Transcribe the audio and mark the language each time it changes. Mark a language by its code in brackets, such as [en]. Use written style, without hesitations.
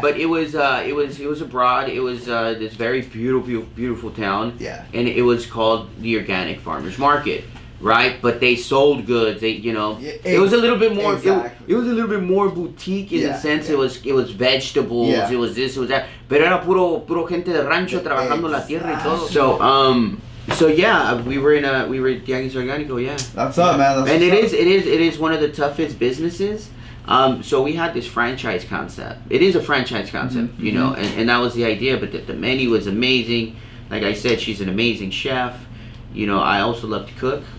[en] But it was abroad. It was this very beautiful town. Yeah. And it was called the Organic Farmers Market. right? But they sold goods. They, it was a little bit more. Exactly. It was a little bit more boutique in the sense it was vegetables. Yeah. It was this. It was that. [es] Pero era puro gente de rancho trabajando la tierra y todo. [en] So yeah, we were Tianguis Orgánico. Yeah. That's up, man. And it is one of the toughest businesses. So we had this franchise concept. It is a franchise concept, and that was the idea. But the menu was amazing. Like I said, she's an amazing chef. I also love to cook.